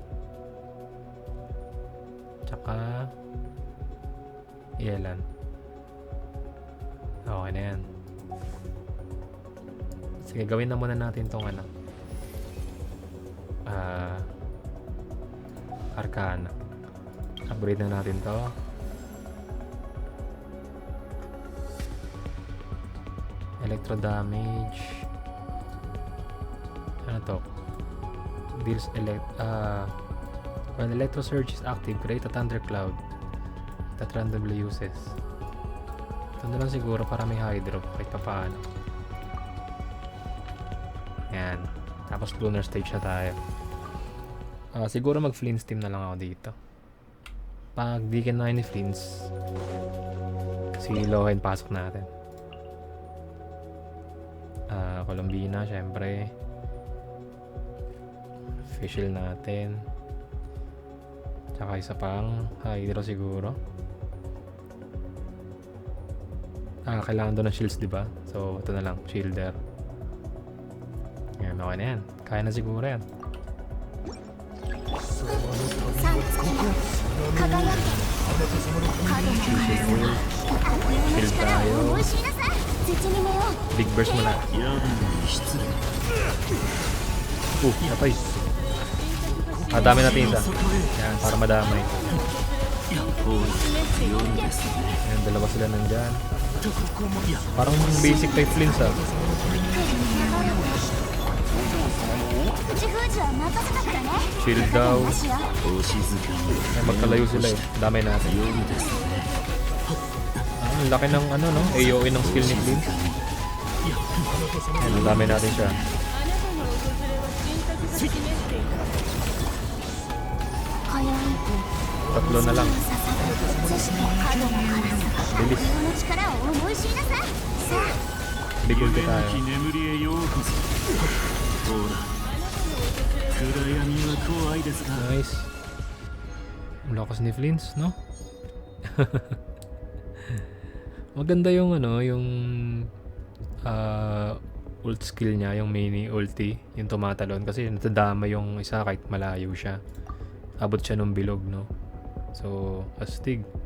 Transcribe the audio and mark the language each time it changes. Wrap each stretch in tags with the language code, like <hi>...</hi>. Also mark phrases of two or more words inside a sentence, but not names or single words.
<tl>Tsaka Yelan. Okay na yan. Sige, gawin na muna natin tong Arcana. Upgrade na natin to.</tl> <en>Electro damage.</en> <tl>Ano to?</tl> <en>Deals when electro surge is active, create a thundercloud that randomly uses.</en> <tl>Ito na lang siguro para may hydro kahit pa paano. Yan. Tapos</tl> <en>lunar stage</en> <tl>na tayo. Siguro mag Fleens team na lang ako dito. Pag di ka na ni Fleens, si Lohen pasok natin. Colombina syempre. Fischl natin. Tsaka isa pang hydro siguro. Kailangan doon ng shields, diba? So ito na lang, shielder. Yan, okay na yan. Kaya na siguro yan.</tl> <ja>産地輝け角の悪の力を思い知りなさい絶に寝よう</ja> <en>Big burst</en> <tl>muna.</tl> <ja>やぶに失礼</ja> <tl>Napay. Dami natin isa. Yan, para madamay.</tl> <ja>お強いですね</ja> <tl>Yan, dalawa sila nandyan.</tl> <ja>とここもや</ja> <tl>Parang</tl> <en>basic type</en> <tl>Fleens</tl> <ja>口封じは任せたからね</ja> <tl>Shield daw.</tl> <ja>なしよお静かに</ja> <tl>Yan, magkalayo sila Damay natin.</tl> <ja>良いですね</ja> <tl>Ang laki ng no? AOE ng skill ni Fleens. Yan, damay natin siya. Tatlo na lang.</tl> <ja>そして角の辛さ</ja> <tl>Bilis.</tl> <ja>悪の力を思い知りなさいさあ</ja> <en>Big ulti</en> <tl>tayo.</tl> <ja>眠りへようこそほら暗闇は怖いですが</ja> <tl>Nice. Ang lakas ni Fleens, no? Maganda yung yung</tl> <en>ult skill</en> <tl>niya, yung</tl> <en>mini ulti,</en> <tl>yung tumatalon kasi natadama yung isa kahit malayo siya. Abot siya ng bilog, no? So, astig.</tl>